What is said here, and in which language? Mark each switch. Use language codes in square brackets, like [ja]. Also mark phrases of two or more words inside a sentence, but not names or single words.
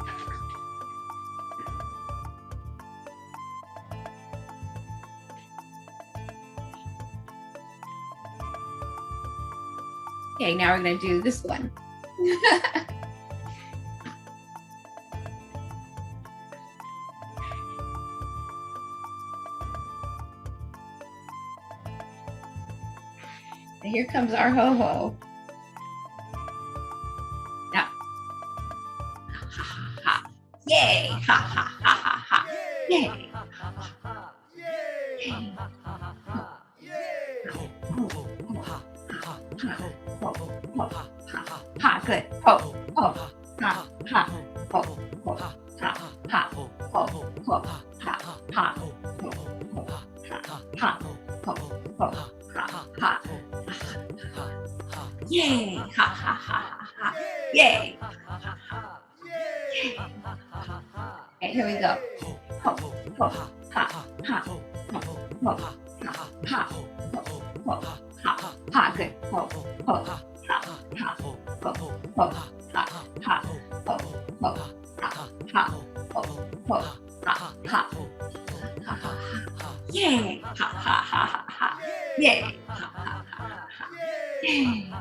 [en] Okay, now we're going to do this one. And here comes our ho-ho. Now. Ha, ha, ha. Yay! Ha, ha, ha, ha, ha. Yay! Yay! Ha, good. Ho, ho, ha, ha, ho, ho, ha, ha, ho, ho, ha, ha, ho, ho, ha, ho, ho, ha, ha. Yay! Ha, ha, ha, ha, ha. Yay! Yay! Okay, here we go. Ho, ho, ha, ha, ho, ho, ha, ho, ha, ha, good, ho, ho, ha, ha, ho, ho, ha, ha, ho, ho, ha, ha, ho, ho, ha, ha, yay, ha, ha, ha, ha, ha, yay, ha, ha, ha, ha, ha, yay,